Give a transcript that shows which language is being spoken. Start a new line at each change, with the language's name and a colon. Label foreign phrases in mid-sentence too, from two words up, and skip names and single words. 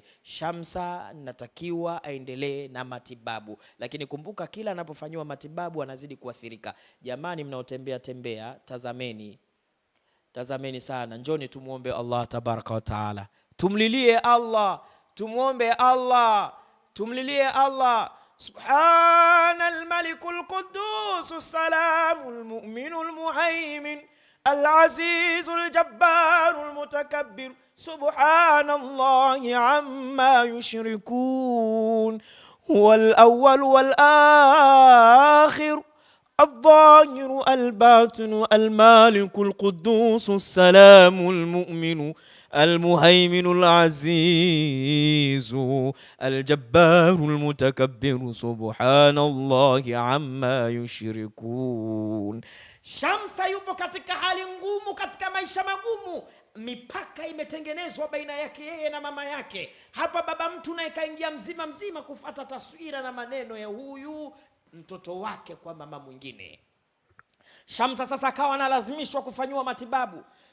Swahili: Shamsa natakiwa aendelee na matibabu, lakini kumbuka kila anapofanywa matibabu anazidi kuathirika. Jamani mnaotembea tembea, tazameni sana, njoni tumuombe
Arabic: الله تبارك و تعالى,
Swahili: tumlilie Allah, tumuombe Allah, tumlilie Allah.
Arabic: سبحان الملك القدوس السلام المؤمن المهيمن العزيز الجبار المتكبر سبحان الله عما يشركون هو الأول و akhir الظاهر الباطن المالك القدوس السلام المؤمن المهيمن العزيز الجبار المتكبر سبحان الله عما يشركون.
Swahili: Shamsa yupo katika hali ngumu, katika maisha magumu. Mipaka imetengenezwa baina yake yeye na mama yake. Hapa baba mtu naye kaingia mzima kufuata taswira na maneno ya huyu mtoto wake kwa mama mwingine. Shamsa sasa akawa analazimishwa kufanywa matibabu.